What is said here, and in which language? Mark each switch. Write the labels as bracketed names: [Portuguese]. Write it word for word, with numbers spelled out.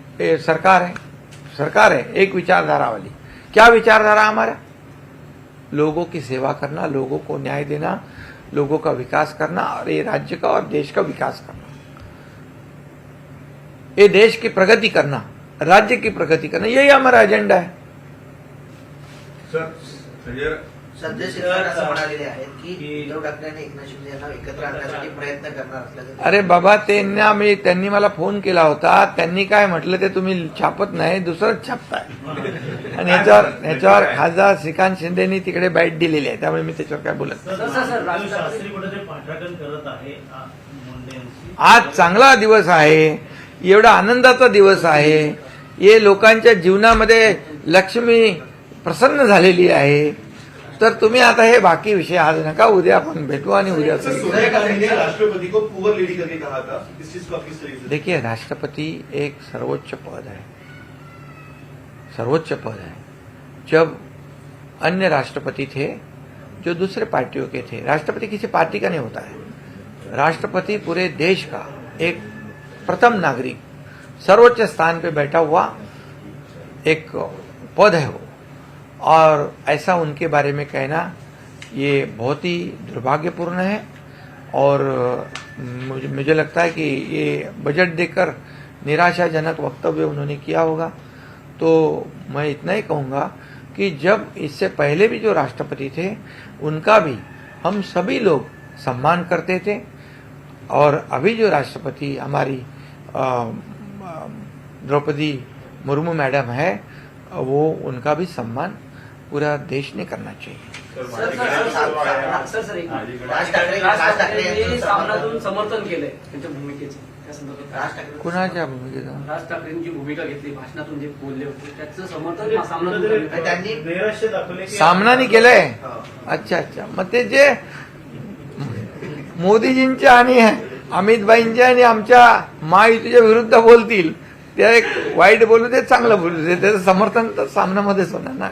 [Hindi] ए, सरकार है सरकार है एक विचारधारा वाली. क्या विचारधारा हमारा? लोगों की सेवा करना, लोगों को न्याय देना, लोगों का विकास करना और ये राज्य का और देश का विकास करना, ये देश की प्रगति करना, राज्य की प्रगति करना, यही हमारा एजेंडा है। [Marathi] सर संजय संजय शिरसाट असं म्हणालेले आहेत की उद्धव ठाकरे आणि एकनाथ शिंदे यांना एकत्र आणण्यासाठी प्रयत्न करणार असल्याचं. अरे बाबा त्यांना मी त्यांनी मला फोन केला होता, त्यांनी काय म्हटलं ते तुम्ही छापत नाही, दुसरंच छापताय. आणि ह्याच्यावर ह्याच्यावर खासदार श्रीकांत शिंदेनी तिकडे बॅट दिलेली आहे, त्यामुळे मी त्याच्यावर काय बोलत नाही. सर सर शास्त्री कुठेतरी पाठराखण करत आहे मुंडे यांची. आज चांगला दिवस आहे, एवढा आनंदाचा दिवस आहे, हे लोकांच्या जीवनामध्ये लक्ष्मी प्रसन्न झालेली आहे. तर तुम्ही आता हे बाकी विषय आज नका, उद्या आपण भेटू. आणि उद्या [Hindi] सर सोनिया गांधी ने राष्ट्रपति को पुअर लेडी करके कहा था, इस चीज को आपकी सही से. देखिए राष्ट्रपति एक सर्वोच्च पद है, सर्वोच्च पद है. जब अन्य राष्ट्रपति थे जो दूसरे पार्टियों के थे, राष्ट्रपति किसी पार्टी का नहीं होता है, राष्ट्रपति पूरे देश का एक प्रथम नागरिक सर्वोच्च स्थान पे बैठा हुआ एक पद है वो, और ऐसा उनके बारे में कहना ये बहुत ही दुर्भाग्यपूर्ण है. और मुझे, मुझे लगता है कि ये बजट देकर निराशाजनक वक्तव्य उन्होंने किया होगा. तो मैं इतना ही कहूँगा कि जब इससे पहले भी जो राष्ट्रपति थे उनका भी हम सभी लोग सम्मान करते थे, और अभी जो राष्ट्रपति हमारी द्रौपदी मुर्मू मैडम है वो, उनका भी सम्मान पूरा देश ने करना चाहिए. [Marathi] सर सर सर सर एक राज ठाकरे राज ठाकरे यांनी सामनातून समर्थन केलंय त्यांच्या भूमिकेचं. त्या संदर्भात राज ठाकरे कुणाच्या भूमिकेचा राज ठाकरेंची भूमिका घेतली, भाषणातून जे बोलले होते त्याचं समर्थन सामनातून कुठेतरी केलं. त्यांनी वैराश्य दाखवले की सामनाने केलंय. अच्छा अच्छा, मग ते जे मोदीजींच्या आणि अमित भाईंच्या आणि आमच्या महायुतीच्या विरुद्ध बोलतील, त्या एक वाईट बोलू दे चांगलं बोलू दे, त्याचं समर्थन तर सामन्यामध्येच होणार ना.